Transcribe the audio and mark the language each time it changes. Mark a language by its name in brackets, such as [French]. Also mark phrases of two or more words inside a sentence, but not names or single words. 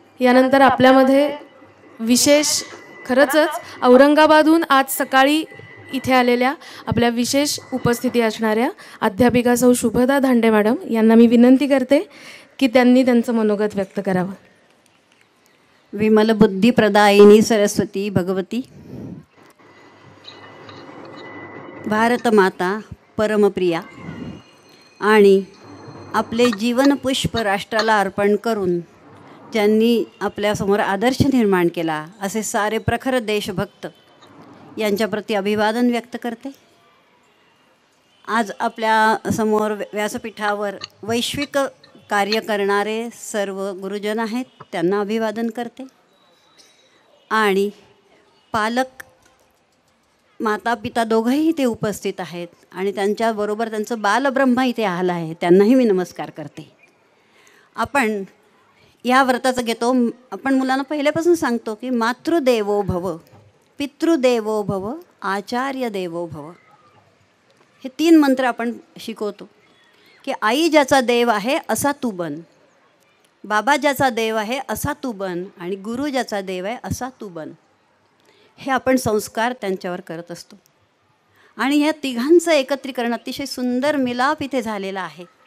[Marathi] यानंतर आपल्यामध्ये विशेष खरंच औरंगाबादहून आज सकाळी इथे आलेल्या आपल्या विशेष उपस्थिती असणाऱ्या अध्यापिका सौ शुभदा धांडे मॅडम यांना मी विनंती करते की त्यांनी त्यांचं मनोगत व्यक्त करावं. विमल बुद्धी प्रदायिनी सरस्वती भगवती, भारत माता परमप्रिया आणि आपले जीवनपुष्प राष्ट्राला अर्पण करून ज्यांनी आपल्यासमोर आदर्श निर्माण केला असे सारे प्रखर देशभक्त यांच्याप्रती अभिवादन व्यक्त करते. आज आपल्या समोर व्यासपीठावर वैश्विक कार्य करणारे सर्व गुरुजन आहेत, त्यांना अभिवादन करते. आणि पालक माता पिता दोघंही इथे उपस्थित आहेत आणि त्यांच्याबरोबर त्यांचं बालब्रह्म इथे आलं आहे, त्यांनाही मी नमस्कार करते. आपण या व्रताचं घेतो. आपण मुलांना पहिल्यापासून सांगतो की [Sanskrit] मातृदेवो भव, पितृदेवो भव, आचार्य देवो भव, [Marathi] हे 3 मंत्र आपण शिकवतो. की आई ज्याचा देव आहे असा तू बन, बाबा ज्याचा देव आहे असा तू बन आणि गुरु ज्याचा देव आहे असा तू बन. हे आपण संस्कार त्यांच्यावर करत असतो. आणि ह्या तिघांचं एकत्रीकरण अतिशय सुंदर मिलाप इथे झालेला आहे.